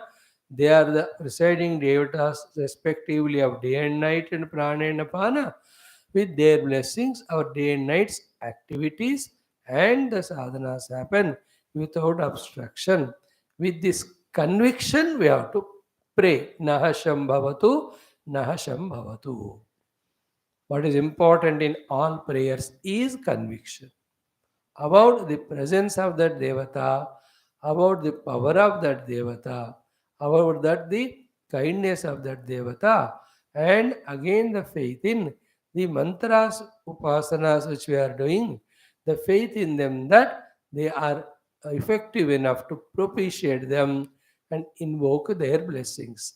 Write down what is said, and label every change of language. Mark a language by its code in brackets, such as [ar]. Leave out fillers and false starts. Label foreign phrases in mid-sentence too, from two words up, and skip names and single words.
[en] They are the presiding devatas respectively of day and night and prana and apana. With their blessings, our day and night's activities and the sadhanas happen without obstruction. With this conviction, we have to pray. [sa] Nahasham bhavatu, nahasham bhavatu. [en] What is important in all prayers is conviction about the presence of that devata, about the power of that devata, about that the kindness of that devata, and again the faith in the mantras, upasanas which we are doing, the faith in them that they are effective enough to propitiate them and invoke their blessings.